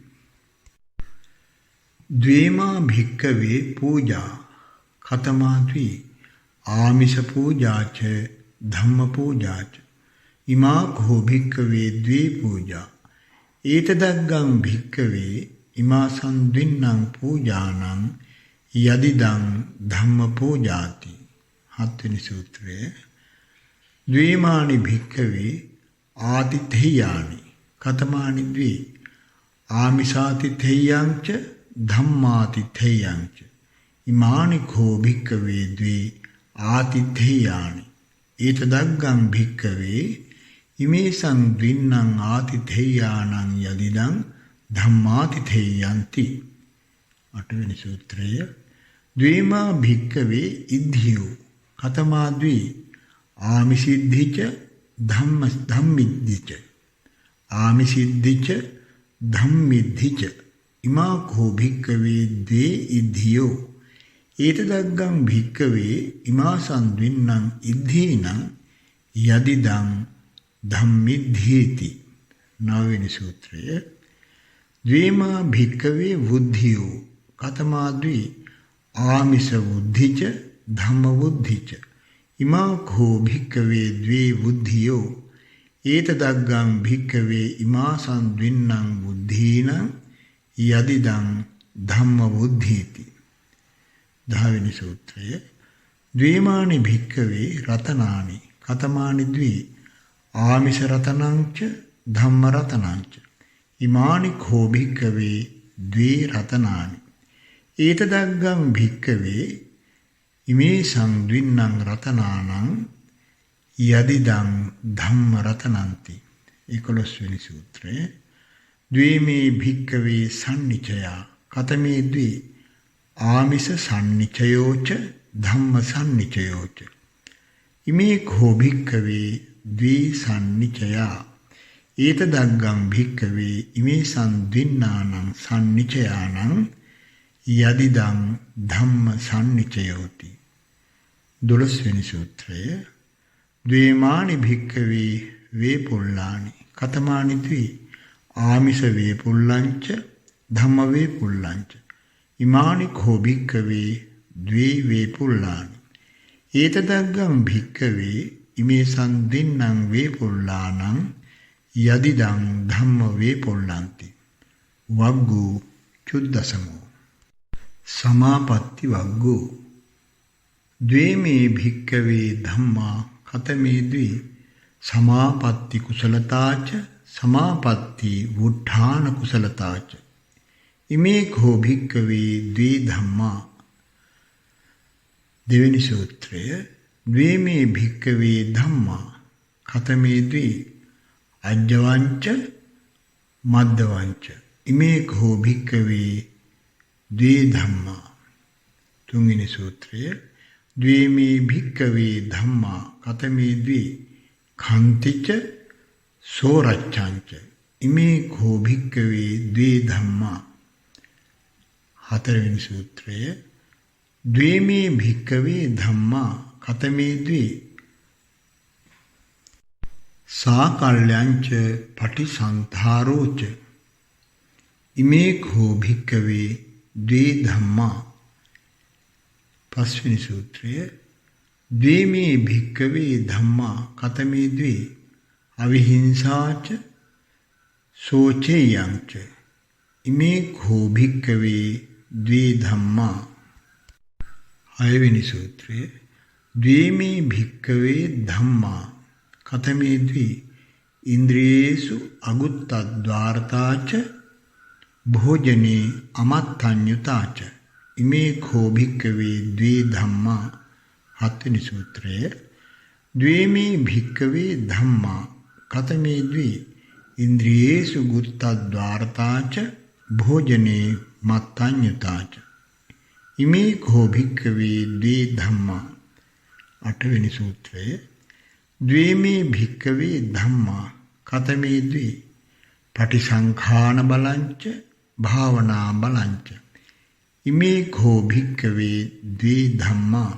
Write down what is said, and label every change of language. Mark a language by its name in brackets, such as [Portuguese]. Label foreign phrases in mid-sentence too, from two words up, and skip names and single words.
[Pali] ද්වේමා භික්ඛවේ පූජා කතමා ද්වේ ආමිෂ පූජාච ධම්ම පූජාච ඉමා කෝ භික්ඛවේ ද්වේ පූජා ඒතදග්ගං භික්ඛවේ ඉමා සංද්වින්නං පූජානං යදිදං ධම්ම පූජාති. [Sinhala] හත්වෙනි සූත්‍රය [Pali] ද්වේමානි භික්ඛවේ ආතිථේයානි කතමානි ද්වේ ආමිෂාතිථේයං ච ධම්මාතිථේයං ච ඉමානි කෝ භික්ඛවේ ද්වේ ආතිථේයානි ඒතදග්ගං භික්ඛවේ ඉමේ සංද්වින්නං ආතිථේයානං යදිදං ධම්මාතිථේයන්ති. [Sinhala] අටවෙනි සූත්‍රය [Pali] ද්වේමා භික්ඛවේ ඉද්ධියෝ කතමා ද්වේ ආමිසිද්ධිච ධම්මිද්ධිච ආමිසිද්ධිච ධම්මිද්ධිච ඉමා කෝ භික්ඛවේ ද්වේ ඉද්ධියෝ ඒතදග්ගං භික්ඛවේ ඉමා සංද්වින්නං ඉද්ධීනං යදිදං ධම්මිද්ධීති. [Sinhala] නවවෙනි සූත්‍රය [Pali] ද්වේමා භික්ඛවේ වුද්ධියෝ කතමා ද්වේ ආමිෂ වුද්ධිච ධම්ම වුද්ධිච ඉමා කෝ භික්ඛවේ ද්වේ වුද්ධියෝ ඒතදග්ගං භික්ඛවේ ඉමා සංද්වින්නං වුද්ධීනං යදිදං ධම්ම වුද්ධීති. [Sinhala] දහවෙනි සූත්‍රය [Pali] ද්වේමානි භික්ඛවේ රතනානි කතමානි ද්වේ ආමිෂ රතනං ච ධම්ම රතනං ච ඉමානි කෝ භික්ඛවේ ද්වේ රතනානි ඒතදග්ගං භික්ඛවේ ඉමේ සංද්වින්නං රතනානං යදිදං ධම්ම රතනන්ති. [Sinhala] 11වෙනි සූත්‍රය [Pali] ද්වේමේ භික්ඛවේ සම්නිචයා කතමේ ද්වේ ආමිෂ සම්නිචයෝච ධම්ම සම්නිචයෝච ඉමේ කෝ භික්ඛවේ ද්වේ සම්නිචයා ඒතදග්ගං භික්ඛවේ ඉමේ සංද්වින්නානං සම්නිචයානං යදිදං ධම්ම සම්නිචයෝති. [Sinhala] 12වෙනි සූත්‍රය [Pali] ද්වේමානි භික්ඛවේ වේපුල්ලානි කතමානි ද්වේ ආමිෂ වේපුල්ලංච ධම්ම වේපුල්ලංච ඉමානි කෝ භික්ඛවේ ද්වේ වේපුල්ලානි ඒතදග්ගං භික්ඛවේ ඉමේ සංද්වින්නං වේපුල්ලානං යදිදං ධම්ම වේපුල්ලන්ති. වග්ගෝ චුද්දසමෝ සමාපatti වග්ගෝ ද්වේමේ භික්ඛවේ ධම්මා කතමේ ද්වේ සමාපatti කුසලතාච සමාපatti වුඨාන කුසලතාච ඉමේ කෝ භික්ඛවේ ද්වේ ධම්මා. [Sinhala] දෙවෙනි සූත්‍රය [Pali] ද්වේමේ භික්ඛවේ ධම්මා කතමේ ද්වේ අජ්ජවංච මද්දවංච ඉමේ කෝ භික්ඛවේ ද්වේ ධම්මා. [Sinhala] තුන්වෙනි සූත්‍රය [Pali] ද්වේමේ භික්ඛවේ ධම්මා කතමේ ද්වේ කන්තිච සෝරච්ඡංච ඉමේ කෝ භික්කවේ ද්වේ ධම්මා. [Sinhala] හතරවෙනි සූත්‍රය [Pali] ද්වේමේ භික්කවේ ධම්මා කතමේ ද්වේ සාකල්යංච පටිසන්ධාරෝච ඉමේ කෝ භික්කවේ ද්වේ ධම්මා. [Sinhala] පස්වෙනි සූත්‍රය [Pali] ද්වේමේ භික්කවේ ධම්මා කතමේ ද්වේ අවිහිංසාච සෝචේයංච ඉමේ කෝ භික්කවේ ද්වේ ධම්මා. [Sinhala] හයවෙනි සූත්‍රය [Pali] ද්වේමේ භික්කවේ ධම්මා කතමේ ද්වේ ඉන්ද්‍රියේසු අගුත්තද්වාර්තාච භෝජනේ අමත්තඤ්ඤුතාච ඉමේ කෝ භික්කවේ ද්වේ ධම්මා. [Sinhala] හත්වෙනි සූත්‍රය [Pali] ද්වේමේ භික්කවේ ධම්මා කතමේ ද්වේ ඉන්ද්‍රියේසු ගුත්තද්වාර්තාච භෝජනේ මත්තඤ්ඤුතාච ඉමේ කෝ භික්කවේ ද්වේ ධම්මා. [Sinhala] අටවෙනි සූත්‍රය [Pali] ද්වේමේ භික්කවේ ධම්මා කතමේ ද්වේ පටිසංඛාන බලංච භාවනා බලංච ඉමේ කෝ භික්කවේ ද්වේ ධම්මා.